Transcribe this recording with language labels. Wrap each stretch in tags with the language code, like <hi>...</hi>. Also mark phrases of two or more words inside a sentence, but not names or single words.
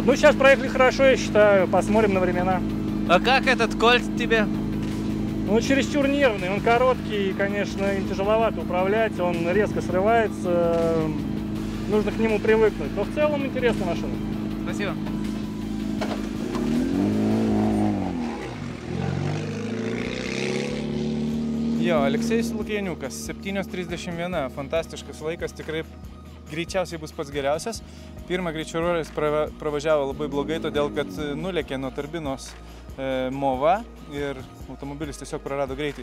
<ru>Ну сейчас проехали хорошо, я считаю, посмотрим на времена. А как этот кольт тебе? Ну, чересчур нервный, он короткий, конечно, им тяжеловато управлять, он резко срывается, нужно к нему привыкнуть, но в целом интересная машина. Спасибо.</ru> <lt>Jo, Aleksejus Lukieniukas, 7:31, fantastiškas laikas, tikrai greičiausiai bus pats geriausias. Pirmą greičio ruožą pravažiavo labai blogai, todėl kad nulėkė nuo turbinos mova ir automobilis tiesiog prarado greitį.</lt>